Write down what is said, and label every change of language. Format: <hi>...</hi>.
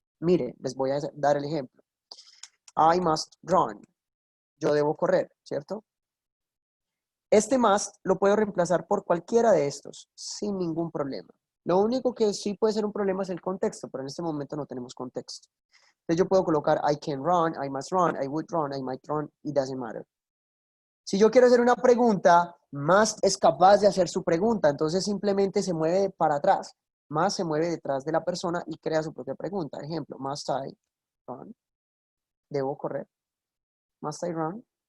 <es>Miren, les voy a dar el ejemplo.</es> <en>I must run.</en> <es>Yo debo correr, ¿cierto? Este must lo puedo reemplazar por cualquiera de estos, sin ningún problema. Lo único que sí puede ser un problema es el contexto, pero en este momento no tenemos contexto. Entonces yo puedo colocar</es> <en>I can run, I must run, I would run, I might run, it doesn't matter.</en> <es>Si yo quiero hacer una pregunta, must es capaz de hacer su pregunta, entonces simplemente se mueve para atrás. Must se mueve detrás de la persona y crea su propia pregunta. Ejemplo,</es> <en>must I run?</en> <es>¿Debo correr?</es> <en>Must I run?</en>